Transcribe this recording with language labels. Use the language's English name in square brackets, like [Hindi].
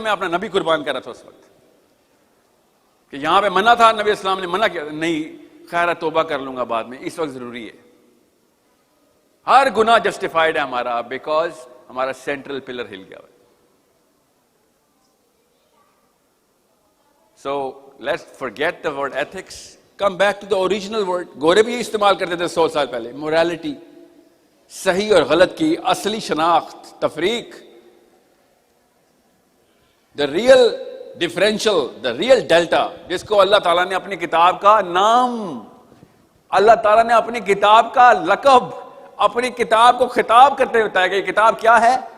[Urdu] میں اپنا نبی قربان کر رہا تھا اس وقت کہ یہاں پہ منع تھا، نبی اسلام نے منع کیا، نہیں خیر توبہ کر لوں گا بعد میں، اس وقت ضروری ہے. ہر گناہ جسٹیفائڈ ہے ہمارا بیکاز ہمارا [English] central pillar [Urdu] ہل گیا. [English] So let's forget the word ethics, come back to the original word. [Urdu] گورے بھی استعمال کرتے تھے 100 سال پہلے. morality، صحیح اور غلط کی اصلی شناخت، تفریق، [English] the real differential, the real delta، [Urdu] جس کو اللہ تعالیٰ نے اپنی کتاب کا نام، اللہ تعالیٰ نے اپنی کتاب کا لقب، اپنی کتاب کو خطاب کرتے ہوئے بتایا کہ یہ کتاب کیا ہے.